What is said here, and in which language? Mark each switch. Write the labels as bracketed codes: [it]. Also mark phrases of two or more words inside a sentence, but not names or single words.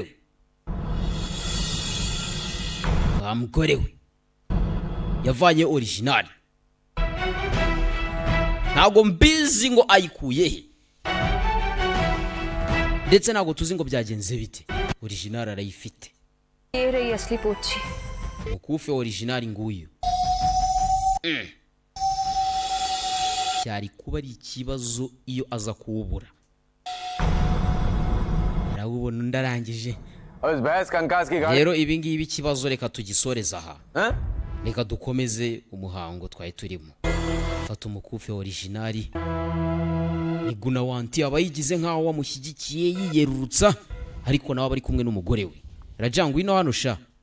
[rw] mugore we yavanye original ntago mbizi ngo ayikuye he ndetse ntago tuzi ngo byagenze bite original arayifite [hi] ये रही असली पोची [rw] umukufe original nguyu cyari kuba ari ikibazo iyo aza kuwubura arawubona ndarangije rero ibi ngibi ikibazo reka tugisoreza aha reka dukomeze umuhango twari turimo fata umukufe original iguna wanti abayigize nkaho wamushyigikiye yiyerurutsa ariko nawe bari kumwe n'umugore we rajangwa ino hano sha